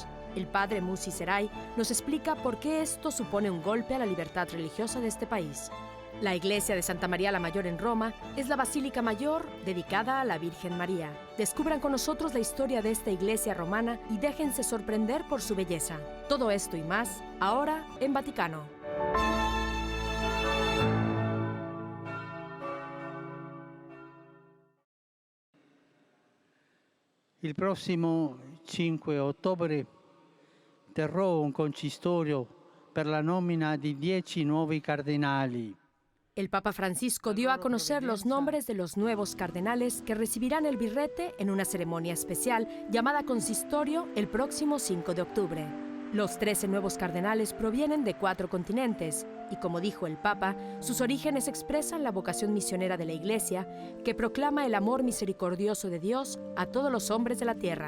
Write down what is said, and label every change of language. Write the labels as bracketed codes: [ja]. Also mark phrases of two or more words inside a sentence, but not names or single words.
[es] El padre Musi Seray nos explica por qué esto supone un golpe a la libertad religiosa de este país. La iglesia de Santa María la Mayor en Roma es la basílica mayor dedicada a la Virgen María. Descubran con nosotros la historia de esta iglesia romana y déjense sorprender por su belleza. Todo esto y más, ahora en Vaticano. [it] Il prossimo 5 ottobre terrò un consistorio per la nomina di 10 nuovi cardinali. [es] El Papa Francisco dio a conocer los nombres de los nuevos cardenales que recibirán el birrete en una ceremonia especial llamada consistorio el próximo 5 de octubre. Los 13 nuevos cardenales provienen de 4 continentes y, como dijo el Papa, sus orígenes expresan la vocación misionera de la Iglesia que proclama el amor misericordioso de Dios a todos los hombres de la tierra.